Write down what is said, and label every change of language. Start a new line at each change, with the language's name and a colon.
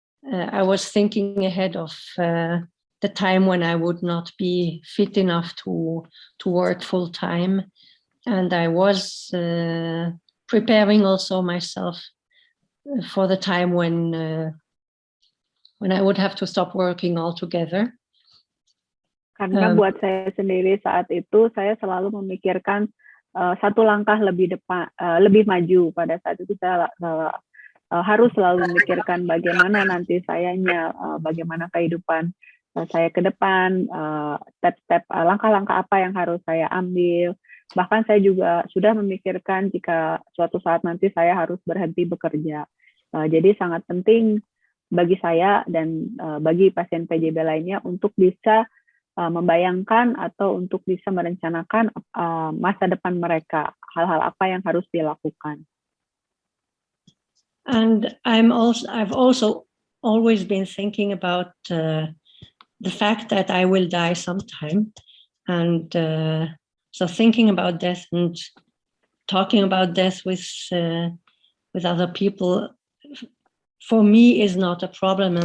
English: I was thinking ahead of the time when I would not be fit enough to work full time, and I was preparing also myself for the time when I would have to stop working altogether.
Indonesian: Karena buat saya sendiri saat itu saya selalu memikirkan satu langkah lebih maju. Pada saat itu saya harus selalu memikirkan bagaimana nanti sayanya, bagaimana kehidupan saya ke depan, step-step langkah-langkah apa yang harus saya ambil. Bahkan saya juga sudah memikirkan jika suatu saat nanti saya harus berhenti bekerja. Jadi sangat penting bagi saya dan bagi pasien PJB lainnya untuk bisa membayangkan atau untuk bisa merencanakan masa depan mereka, hal-hal apa yang harus dilakukan.
English: And I've also always been thinking about the fact that I will die sometime, and so thinking about death and talking about death with other people, for me, is not a problem.